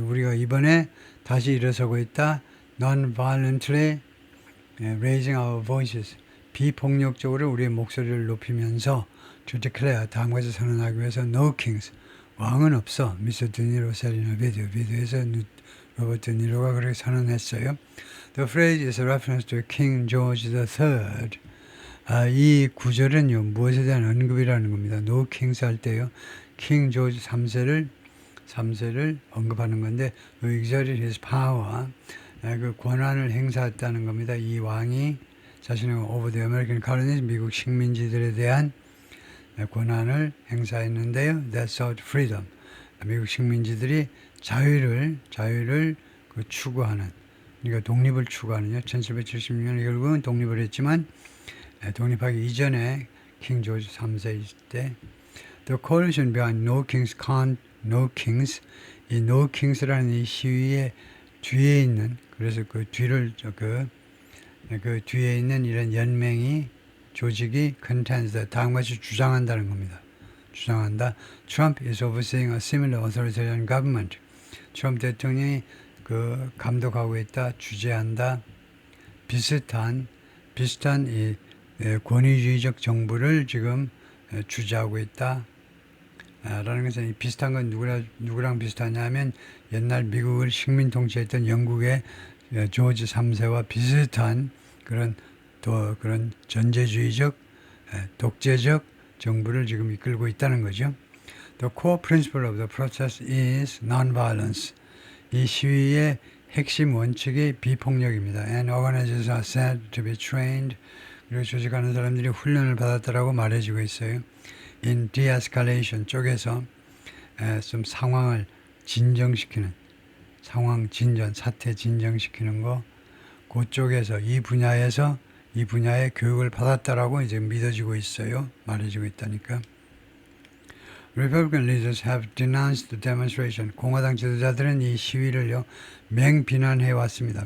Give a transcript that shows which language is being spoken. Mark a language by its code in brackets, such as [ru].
[ko] 우리가 이번에 다시 일어서고 있다. [en] Non-violently raising our voices. [ko] 비폭력적으로 우리의 목소리를 높이면서 [en] to declare [ko] 다음 것을 선언하기 위해서 [en] no kings. [ko] 왕은 없어. [en] Mr. De Niro said in a video. [ko] 비디오에서 로버트 니로가 그렇게 선언했어요. [en] The phrase is a reference to King George III. [ko] 이 구절은요, 무엇에 대한 언급이라는 겁니다. No Kings 할 때요, 킹 조지 3세를 언급하는 건데, [en] who exerted his power, [ko] 그 권한을 행사했다는 겁니다. 이 왕이 자신의 [en] over the American colonies, [ko] 미국 식민지들에 대한 권한을 행사했는데요. [en] That sought freedom. [ko] 미국 식민지들이 자유를 그 추구하는, 그러니까 독립을 추구하는요. 1776년에 결국은 독립을 했지만 독립하기 이전에 킹 조지 3세 때 [en] The coalition behind No Kings Can't No Kings, [ko] 이 No Kings라는 이 시위의 뒤에 있는, 그래서 그 뒤를 그 뒤에 있는 이런 연맹이, 조직이 contends, 다음과 같이 주장한다는 겁니다. 주장한다. [en] Trump is overseeing a similar authoritarian government. [ko] 트럼프 대통령이 그 감독하고 있다, 주재한다. 비슷한 이 권위주의적 정부를 지금 주재하고 있다. 라는 것은 이 비슷한 건 누구랑 비슷하냐면 옛날 미국을 식민 통치했던 영국의 조지 3세와 비슷한 그런 전제주의적, 독재적 정부를 지금 이끌고 있다는 거죠. [en] The core principle of the protest is non-violence. [ko] 이 시위의 핵심 원칙이 비폭력입니다. [en] And organizers are said to be trained. [ko] 그리고 조직하는 사람들이 훈련을 받았다라고 말해주고 있어요. In de-escalation 쪽에서 좀 상황을 진정시키는, 사태 진정시키는 거, 그쪽에서 이 분야의 교육을 받았다라고 이제 믿어지고 있어요. 말해주고 있다니까. [en] Republican leaders have denounced the demonstration. [ko] 공화당 지도자들은 이 시위를요, 맹비난해 왔습니다.